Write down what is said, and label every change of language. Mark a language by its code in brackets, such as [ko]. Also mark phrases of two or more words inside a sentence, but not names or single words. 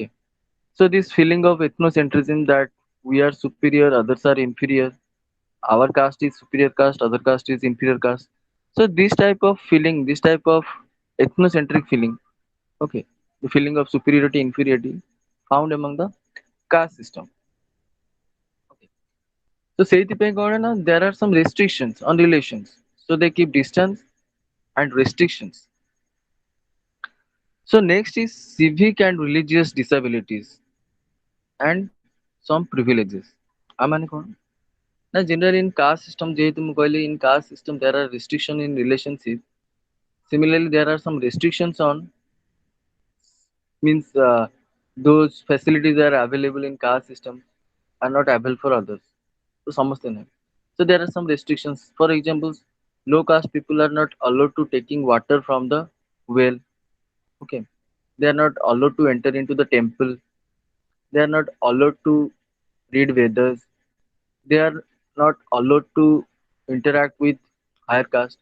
[en] So this feeling of ethnocentrism that we are superior, others are inferior, our caste is superior caste, other caste is inferior caste. So this type of feeling, this type of ethnocentric feeling, okay, the feeling of superiority, inferiority found among the caste system. Okay. So [or] ସେଇଥିପାଇଁ କଣ ନା [en] there are some restrictions on relations. So they keep distance and restrictions. So next is civic and religious disabilities and some privileges. [or] ମାନେ କଣ? [en] Now, generally in caste system, [or] ଯେହେତୁ ମୁଁ କହିଲି [en] in caste system there are restriction in relationship. Similarly, there are some restrictions on means those facilities are available in caste system are not available for others. [hi] So समझते नहीं. [en] So there are some restrictions. For example, low caste people are not allowed to taking water from the well. Okay, they are not allowed to enter into the temple. They are not allowed to read Vedas. They are not allowed to interact with higher caste.